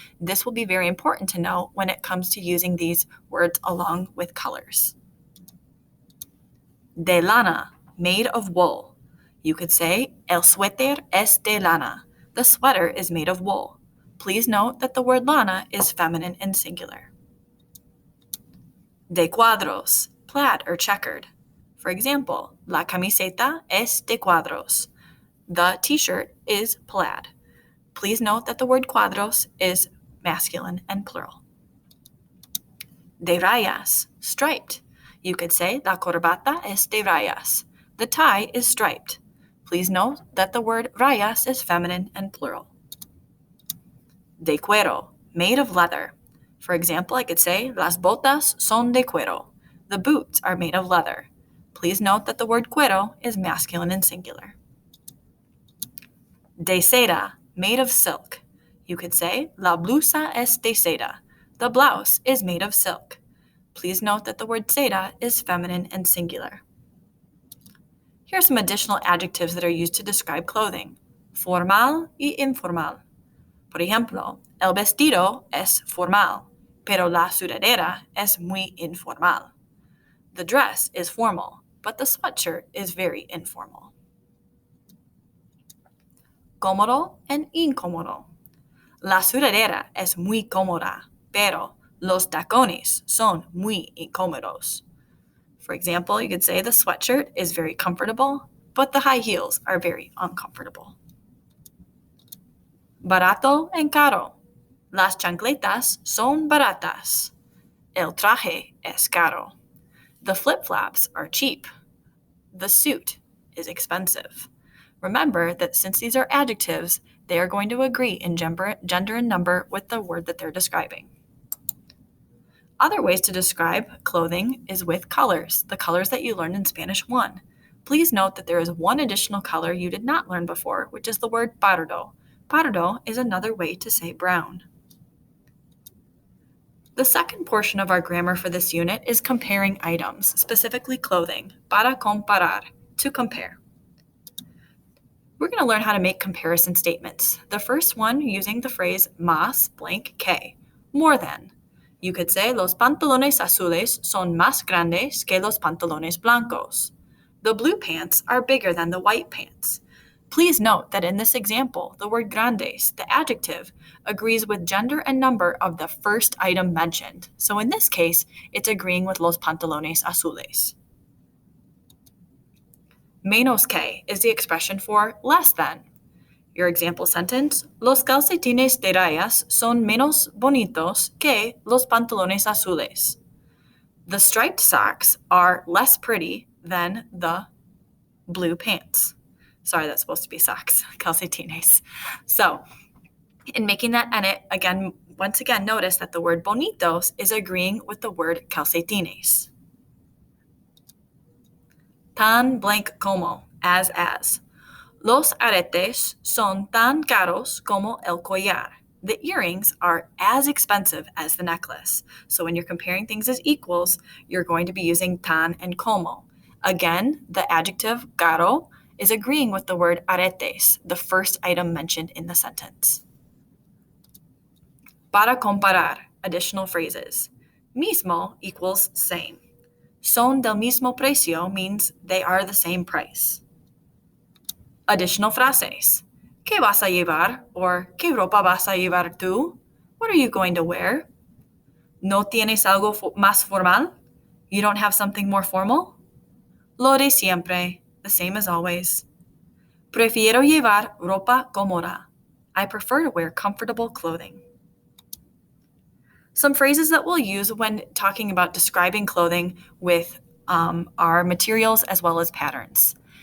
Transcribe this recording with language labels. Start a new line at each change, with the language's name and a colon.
English: This will be very important to know when it comes to using these words along with colors.
Spanish: De lana,
English: made of wool. You could say,
Spanish: El suéter es de lana.
English: The sweater is made of wool. Please note that the word lana is feminine and singular.
Spanish: De cuadros,
English: plaid or checkered. For example,
Spanish: la camiseta es de cuadros.
English: The t-shirt is plaid. Please note that the word cuadros is masculine and plural.
Spanish: De rayas,
English: striped. You could say
Spanish: la corbata es de rayas.
English: The tie is striped. Please note that the word rayas is feminine and plural.
Spanish: De cuero,
English: made of leather. For example, I could say,
Spanish: las botas son de cuero.
English: The boots are made of leather. Please note that the word cuero is masculine and singular.
Spanish: De seda,
English: made of silk. You could say,
Spanish: la blusa es de seda.
English: The blouse is made of silk. Please note that the word seda is feminine and singular. Here are some additional adjectives that are used to describe clothing.
Spanish: Formal y informal. Por ejemplo, el vestido es formal, pero la sudadera es muy informal.
English: The dress is formal, but the sweatshirt is very informal.
Spanish: Cómodo and incómodo. La sudadera es muy cómoda, pero los tacones son muy incómodos.
English: For example, you could say the sweatshirt is very comfortable, but the high heels are very uncomfortable.
Spanish: Barato and caro. Las chancletas son baratas. El traje es caro.
English: The flip-flops are cheap. The suit is expensive. Remember that since these are adjectives, they are going to agree in gender and number with the word that they're describing. Other ways to describe clothing is with colors, the colors that you learned in Spanish 1. Please note that there is one additional color you did not learn before, which is the word pardo. Pardo is another way to say brown. The second portion of our grammar for this unit is comparing items, specifically clothing,
Spanish: para comparar,
English: to compare. We're going to learn how to make comparison statements. The first one using the phrase más blank que, more than.
Spanish: You could say, los pantalones azules son más grandes que los pantalones blancos.
English: The blue pants are bigger than the white pants. Please note that in this example, the word grandes, the adjective, agrees with gender and number of the first item mentioned. So in this case, it's agreeing with
Spanish: los pantalones azules. Menos que
English: is the expression for less than. Your example sentence,
Spanish: los calcetines de rayas son menos bonitos que los pantalones azules.
English: The striped socks are less pretty than the blue pants. Sorry, that's supposed to be socks, calcetines. So, in making that edit, once again, notice that the word bonitos is agreeing with the word calcetines. Tan blank como, as.
Spanish: Los aretes son tan caros como el collar.
English: The earrings are as expensive as the necklace. So when you're comparing things as equals, you're going to be using tan and como. Again, the adjective caro is agreeing with the word aretes, the first item mentioned in the sentence.
Spanish: Para comparar,
English: additional phrases. Mismo equals same.
Spanish: Son del mismo precio
English: means they are the same price. Additional frases.
Spanish: ¿Qué vas a llevar? Or ¿qué ropa vas a llevar tú?
English: What are you going to wear?
Spanish: ¿No tienes algo más formal?
English: You don't have something more formal?
Spanish: Lo de siempre,
English: the same as always.
Spanish: Prefiero llevar ropa cómoda.
English: I prefer to wear comfortable clothing. Some phrases that we'll use when talking about describing clothing with our materials as well as patterns.